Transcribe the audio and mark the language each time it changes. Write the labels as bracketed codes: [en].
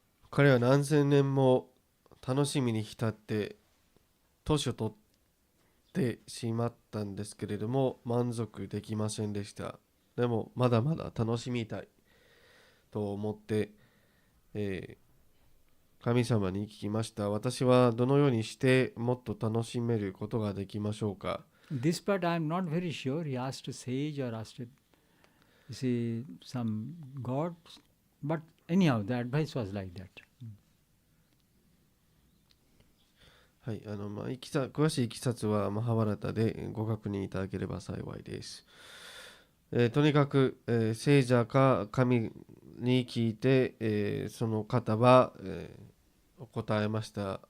[ja] 彼は何千年も楽しみに浸って年を取ってしまったんですけれども満足できませんでした。でもまだまだ楽しみたいと思って、神様に聞きました。私はどのようにしてもっと楽しめることができましょうか。 [en] This part I am not very sure. He asked a sage or asked some god, but anyhow, the advice was like that. [ja] はい、詳しいいきさつはマハバラタでご確認いただければ幸いです。とにかく、聖者か神に聞いて、その方は、答えました。